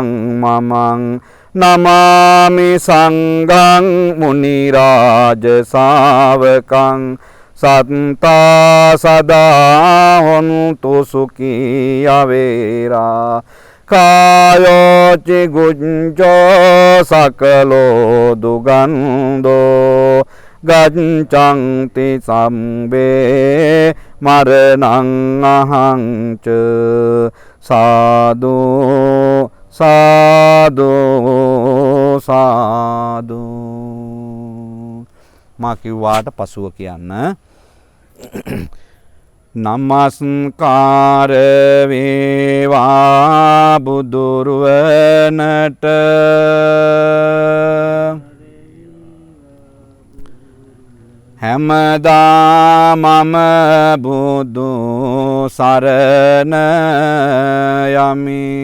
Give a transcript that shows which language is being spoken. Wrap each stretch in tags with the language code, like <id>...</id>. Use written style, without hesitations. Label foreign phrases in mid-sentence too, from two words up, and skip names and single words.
<pi>මමං නමාමි සංඝං මුනි රාජ ශාවකං සත්තා සදා හොන්තු සුඛී අවේරා කායෝ චිගුඤ්ජෝ සකලෝ දුගන්ධෝ ගච්ඡන්ති සම්බේ මරණං අහංච සාදු</pi> <si>සාදු සාදු මා කිව්වාට පසුව කියන්න නමස්කාර වේවා බුදුරුවනට හැමදා මම බුදු සරණ යමි.</si>